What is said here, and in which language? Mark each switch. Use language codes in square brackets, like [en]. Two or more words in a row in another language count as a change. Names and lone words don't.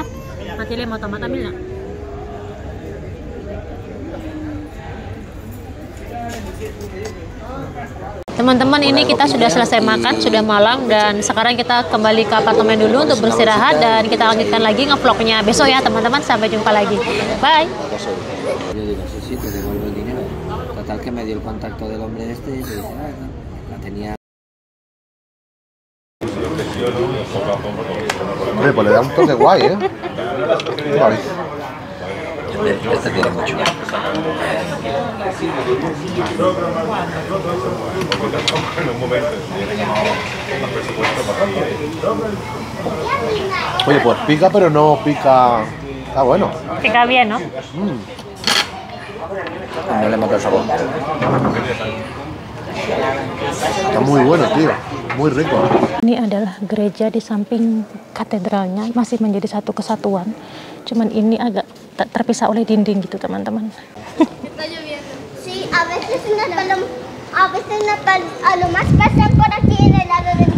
[id] Matile mau tomat ambil nggak? Teman-teman, ini kita sudah selesai makan, sudah malam, dan sekarang kita kembali ke apartemen dulu untuk beristirahat, dan kita lanjutkan lagi ngevlognya besok ya teman-teman. Sampai jumpa lagi, bye. [es] Total que me dio el contacto del hombre este y dice, la tenía. Hombre, pues le da un toque guay, ¿eh? Vale. Este tiene mucho. Oye, pues pica, pero no pica. Está bueno. Pica bien, ¿no? No le mata el sabor. Está muy bueno, tío. Muy rico. [id] Ini adalah gereja di samping katedralnya, masih menjadi satu kesatuan. Cuman ini agak terpisah oleh dinding gitu, teman-teman. [es] Sí, a veces a lo más pasan por aquí en el lado